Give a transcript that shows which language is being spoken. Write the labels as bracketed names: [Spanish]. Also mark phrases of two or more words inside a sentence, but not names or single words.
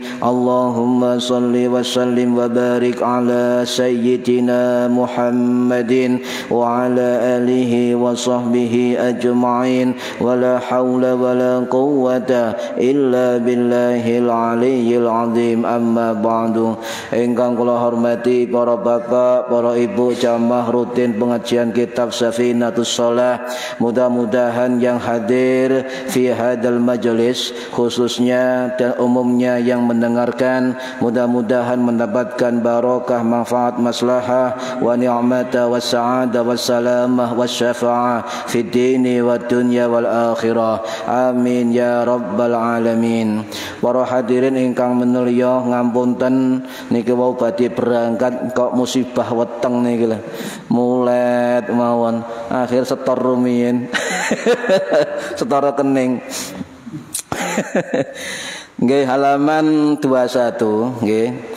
[Arabic] اللهم صل وسلم وبارك على سيدنا محمد وعلى آله وصحبه أجمعين. ولا حول ولا قوة إلا بالله العلي العظيم. أما بعد. [Javanese] Ingkang kula hormati [Indonesian] para bapak, para ibu jamaah rutin pengajian kitab Safinatus Shalah, mudah-mudahan yang hadir [Arabic] في هذا المجلس, [Indonesian] khususnya dan umumnya yang mendengarkan, mudah-mudahan mendapatkan barokah, manfaat, [Arabic] مصلحة ونعمة وسعادة وسلامة وشفاعة في الدين والدنيا والآخرة. آمين يا رب العالمين. [Javanese] Para hadirin ingkang menulya, ngapunten niki wau badhe berangkat kok musibah weteng niki lho. Mulet mawon akhir setor rumiyin. Setara kening. Nggih, halaman 21 nggih.